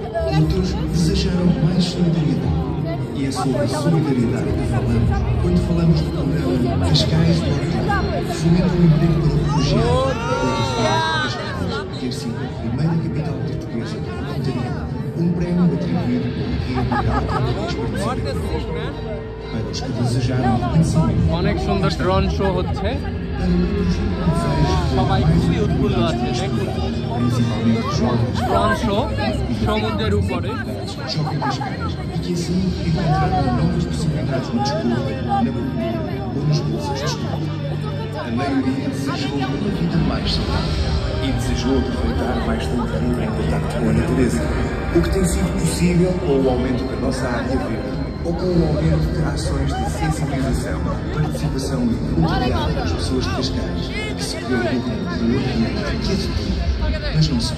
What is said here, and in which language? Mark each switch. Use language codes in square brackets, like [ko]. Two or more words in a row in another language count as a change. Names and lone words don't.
[pt] Outros desejaram mais solidariedade E é sobre solidariedade que falamos quando falamos do programa Cascais do Orlando, fomenta o emprego para refugiados, Cascais, ter sido a primeira capital portuguesa do voluntariado, um prémio atribuído pelo Guia Mundial de para os que desejaram reconhecimento. [bn] অনেক সুন্দর [en] drone show [bn] হচ্ছে সবাই খুবই উৎফুল্ল আছে দেখুন [pt] Principalmente os jovens, [en] drone show [bn] সমুদ্রের উপরে [pt] Shopping Cascais, e que assim encontraram novas possibilidades no desporto, na cultura ou nas bolsas de estudo. A maioria desejou uma vida mais saudável e desejou aproveitar mais tempo livre em contato com a natureza, o que tem sido possível com o aumento da nossa área verde ou com o aumento de ações de sensibilização, participação e voluntariado das pessoas de Cascais, que se preocupam com o ambiente que é de tudo, mas não só.